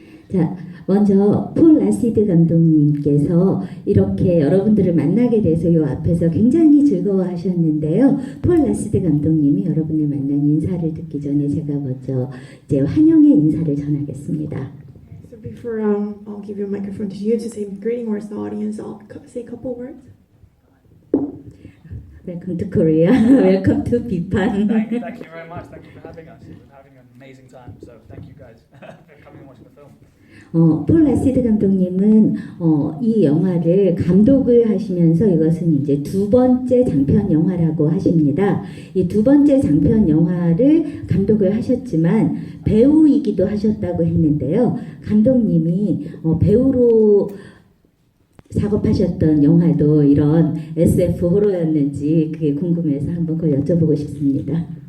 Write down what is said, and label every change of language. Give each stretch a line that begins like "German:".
Korean: 자, 먼저 폴 라시드 감독님께서 이렇게 여러분들을 만나게 돼서 이 앞에서 굉장히 즐거워하셨는데요. 폴 라시드 감독님이 여러분을 만난 인사를 듣기 전에 제가 먼저 이제 환영의 인사를 전하겠습니다.
English: So before I'll give you a microphone to you to say greeting words to the audience, I'll say a couple words. Welcome to Korea. Welcome to 비판. Thank you very much. Thank you for having us. We're having an amazing time. So thank you guys for coming and watching the film.
Korean: 폴 라시드 감독님은 이 영화를 감독을 하시면서 이것은 이제 두 번째 장편 영화라고 하십니다. 이 두 번째 장편 영화를 감독을 하셨지만 배우이기도 하셨다고 했는데요. 감독님이 배우로 작업하셨던 영화도 이런 SF 호러였는지 그게 궁금해서 한번 그걸 여쭤보고 싶습니다.